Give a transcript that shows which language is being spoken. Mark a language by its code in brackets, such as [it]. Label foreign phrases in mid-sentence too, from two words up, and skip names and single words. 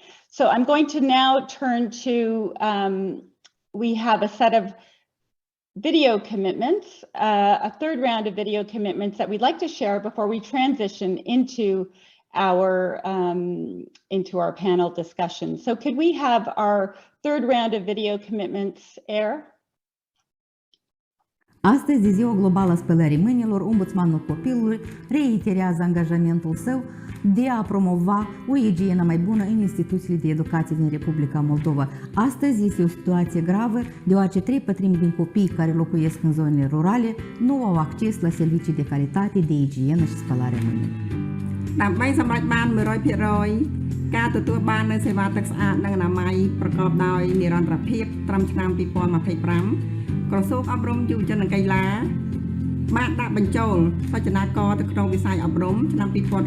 [en] So I'm going to now turn to, we have a set of video commitments, a third round of video commitments that we'd like to share before we transition into our panel discussion. So could we have our third round of video commitments air? [ro] Astăzi, de ziua globală a spălării mâinilor, ombudsmanul copilului reiterează angajamentul său de a promova o igienă mai bună în instituțiile de educație din Republica Moldova. Astăzi este o situație gravă, deoarece 3/4 din copiii care locuiesc în zonele rurale nu au acces la servicii de calitate de igienă și spălare mâinilor. [km] ដើម្បីសម្រេចបាន 100% ការទទួលបាននូវសេវាទឹកស្អាតនិងអនាម័យប្រកបដោយនិរន្តរភាពត្រឹមឆ្នាំ 2025 ក្រសួងអប់រំយុវជននិងកីឡាបានដាក់បញ្ចូលបច្ចនាករទៅក្នុងវិស័យអប់រំឆ្នាំ 2019-2023